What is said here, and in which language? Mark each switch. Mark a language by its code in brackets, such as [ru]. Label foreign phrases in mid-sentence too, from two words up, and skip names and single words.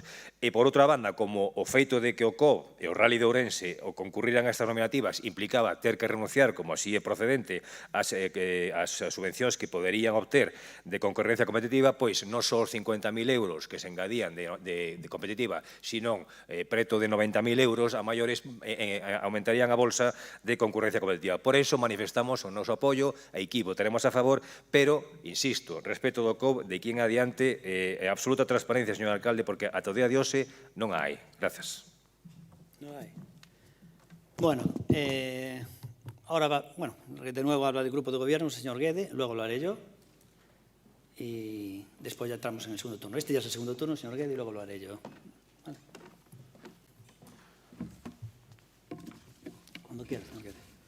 [gl] E, por outra banda, como o feito de que o COU e o Rally de Ourense o concurriran a estas nominativas implicaba ter que renunciar, como así é procedente, ás subvencións que poderían obter de concorrencia competitiva, pois non só os 50.000 euros que se engadían de competitiva, sino preto de 90.000 euros a maiores aumentarían a bolsa de concurrencia competitiva. Por eso manifestamos o noso apoio, aquí votaremos a favor, pero, insisto, respecto do COU, de aquí en adiante, absoluta transparencia, señor alcalde, porque ata o día de hoxe non hai. [es] Gracias. No hay. Bueno, ahora va, bueno, de nuevo habla del grupo de gobierno el señor Guede, luego lo haré yo y después ya entramos en el segundo turno. Este ya es el segundo turno, señor Guede, y luego lo haré yo. Vale. Cuando quiera, señor Guede.